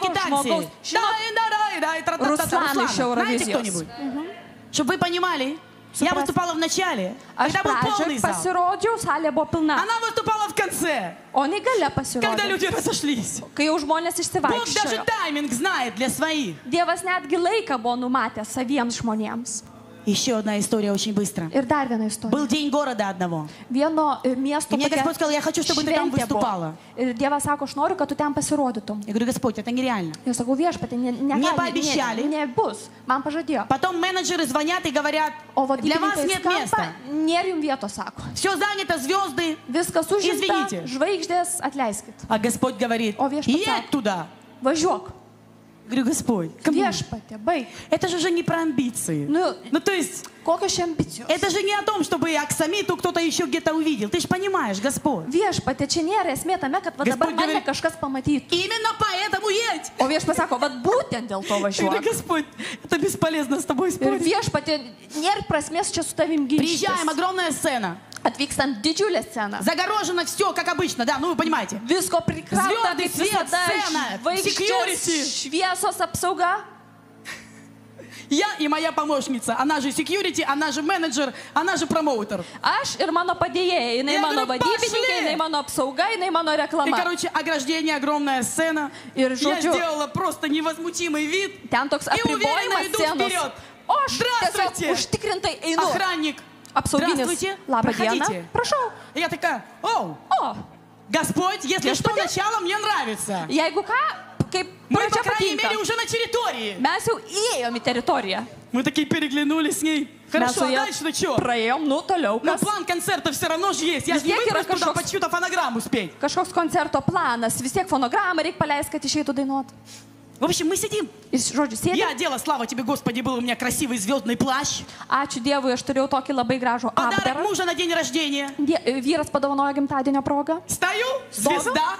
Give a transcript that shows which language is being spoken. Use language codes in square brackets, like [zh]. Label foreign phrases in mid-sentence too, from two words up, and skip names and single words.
[ru] Деки [lt] žmogaus. [ru] Танси. [lt] Žinot, Руслана iš [ru] Знаете [lt] Eurovizijos. [ru] кто-нибудь? Чтобы вы понимали, я [lt] Supras- [ru] выступала в начале, [lt] Aš [ru] когда был полный [lt] pradžioje [ru] зал. [lt] pasirodžiau, salė buvo pilna. [ru] Она выступала в конце, [lt] O ne gale [ru] когда [lt] pasirodė, [ru] люди разошлись. [lt] kai jau žmonės [ru] Бог даже [lt] išsivaikščiojo. [ru] тайминг знает для своих. [lt] Dievas netgi laiką buvo numatęs saviems žmonėms. [ru] Еще одна история очень быстро. [lt] Ir dar viena istorija. [ru] Был день города одного. [lt] Vieno miesto [ru] И мне Господь сказал: я хочу, чтобы ты там [lt] šventė buvo. [ru] выступала. [lt] Ir Dievas sako, aš noriu, kad tu ten pasirodytum. [ru] Я говорю: Господь, это нереально. [lt] Ir sakau, viešpatė, [ru] пообещали. [lt] nebus. Man pažadėjo. [ru] Потом менеджеры звонят и говорят: [lt] O [ru] для вас [lt] vadybininkai [ru] нет [lt] skamba, [ru] места. [lt] nėra jums vietos, sako. [ru] Все занято, звезды. [lt] Viskas užimta, [ru] Извините. [lt] žvaigždės, atleiskit. [ru] А Господь говорит: [lt] О, viešpats [ru] едь [lt] sako. [ru] туда. [lt] Važiuok. [ru] Говорю: Господь, [lt] Viešpatė, baig. [ru] это же уже не про амбиции. [lt] Nu, [ru] То есть, [lt] kokios čia ambicijos? [ru] это же не о том, чтобы Аксамиту кто-то еще где-то увидел. Ты же понимаешь, Господь. [lt] Viešpatė, čia nėra esmė tame, kad va dabar [ru] Gospodь [lt] mane [ru] говорит, [lt] kažkas pamatytų. [ru] Именно поэтому едь. [lt] O viešpats sako, va būtent dėl to [ru] Я говорю: [lt] važiuok. [ru] Господь, это бесполезно с тобой [lt] Ir [ru] спорить. [lt] viešpatė, nėra prasmės čia su tavim [ru] Приезжаем, [lt] ginčytis. [ru] огромная сцена. [lt] Atvykstant didžiulę sceną. [ru] Загорожено все, как обычно, да, ну вы понимаете. [lt] Visko prikrauta, [ru] Звезды, [lt] kaip [ru] свет, [lt] visada, [ru] сцена, [lt] žvaigždės, [ru] security. [lt] šviesos apsauga. [ru] Я и моя помощница, она же security, она же менеджер, она же промоутер. [lt] Aš ir mano padėjėjai, jinai [ru] Я [lt] mano [ru] говорю, [lt] vadybininkė, [ru] пошли! [lt] jinai mano apsauga, jinai mano [ru] И, [lt] reklama. [ru] короче, ограждение, огромная сцена. [lt] Ir [ru] Я [lt] žodžiu, [ru] сделала просто невозмутимый вид. [lt] ten toks [ru] И уверенно [lt] apribojimas [ru] иду [lt] scenos. [ru] вперед. [lt] O aš [ru] Здравствуйте! [lt] tiesiog užtikrintai einu. [ru] Охранник. Здравствуйте, проходите. [lt] Prašau. [ru] Я такая, о, Господь, если что, начало мне нравится. [lt] Jeigu ką, kaip [ru] Мы, по крайней мере, уже на территории. [lt] Mes jau įėjom į teritoriją. [ru] Мы такие переглянулись с ней. Хорошо, а дальше ну что? [lt] Praėjom, nu toliau. [ru] Но план концерта все равно же есть. Я же не выбрал туда под чью-то фонограмму спеть. [lt] Kažkoks koncerto planas, vis tiek fonogramą reikia paleisti, kad išeitų dainuoti. [ru] В общем, мы сидим. Я одела, слава тебе, Господи, был у меня красивый звездный плащ. [lt] Ačiū Dievui, aš turėjau tokį labai gražų apdarą. [ru] Подарок мужа на день рождения. [lt] Vyras padovanojo gimtadienio progą. [ru] Стою, звезда.